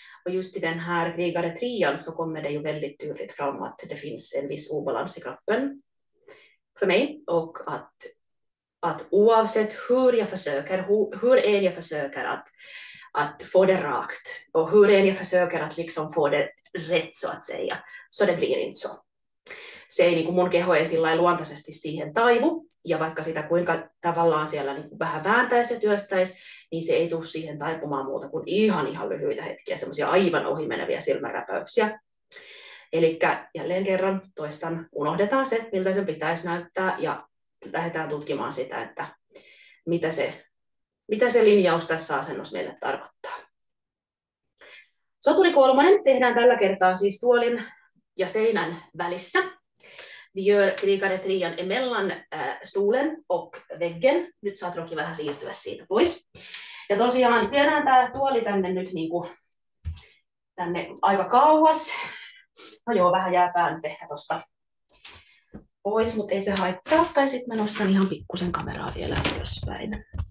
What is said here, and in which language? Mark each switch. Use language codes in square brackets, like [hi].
[sv] Och just i den här krigare trian så kommer det ju väldigt tydligt fram att det finns en viss obalans i kroppen för mig och att oavsett hur jag försöker, hur än jag försöker att få det rakt och hur än jag försöker att liksom få det rätt så att säga, så det blir inte så. [fi] Se ei, niin kuin mun keho ei sillä luontaisesti siihen taivu, ja vaikka sitä kuinka tavallaan siellä niin kuin vähän vääntäisi ja työstäisi, niin se ei tule siihen taipumaan muuta kuin ihan lyhyitä hetkiä, semmoisia aivan ohimeneviä silmänräpäyksiä. Eli jälleen kerran toistan, unohdetaan se, miltä sen pitäisi näyttää, ja lähdetään tutkimaan sitä, että mitä se linjaus tässä asennossa meille tarkoittaa. Soturi kolmonen tehdään tällä kertaa siis tuolin ja seinän välissä. [sv] Vi gör krigare trian emellan stolen och väggen. [fi] Nyt saat Roki vähän siirtyä siitä pois. Ja tosiaan tehdään tämä tuoli tänne nyt niinku, tänne aika kauas. No joo, vähän jää pää nyt ehkä tosta pois, mutta ei se haittaa. Tai sitten mä nostan ihan pikkusen kameraa vielä ylöspäin.